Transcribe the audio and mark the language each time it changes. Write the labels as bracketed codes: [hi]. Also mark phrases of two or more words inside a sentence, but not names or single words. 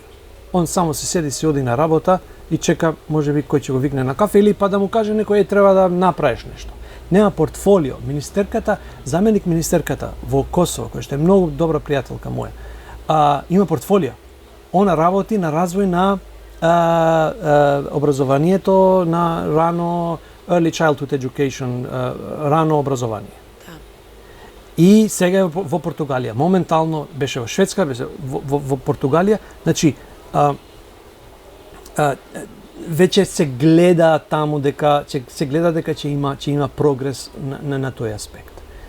[mk] Он само се седи, си оди на работа и чека, можеби кој ќе го викне на кафе или па да му каже некој треба да направиш нешто. Нема портфолио. Министерката, заменик министерката во Косово, кој што е многу добра пријателка моја, има портфолио. Она работи на развој на образованието, на рано [en] early childhood education, [mk] рано образование. Да. И сега е во Португалија. Моментално беше во Шведска, беше во Португалија. Значи, веќе се гледа таму дека ќе има прогрес на тој аспект.